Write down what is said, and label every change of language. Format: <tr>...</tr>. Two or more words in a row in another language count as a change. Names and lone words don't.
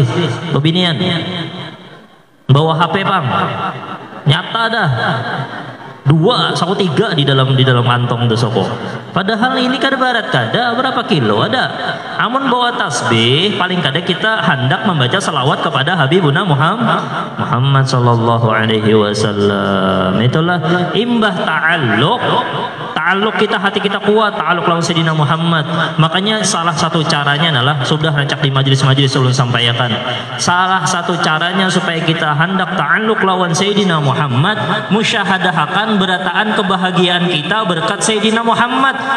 <bjn>Bebinian. Bawa HP Bang. Nyata dah. 2, 1, 3 di dalam kantong tuh soko. Padahal ini kada barat kada berapa kilo ada. Amun bawa tasbih paling kada kita hendak membaca salawat kepada Habibuna Muhammad</bjn> <ar>صلى الله عليه وسلم.</ar> <bjn>Itulah imbah ta'alluq. Ta'alluq kita, hati kita kuat ta'alluq lawan Sayyidina Muhammad. Makanya salah satu caranya adalah sudah rancak di majelis-majelis ulun sampaikan. Salah satu caranya supaya kita hendak ta'alluq lawan Sayyidina Muhammad, musyahadahakan berataan kebahagiaan kita berkat Sayyidina Muhammad.</bjn>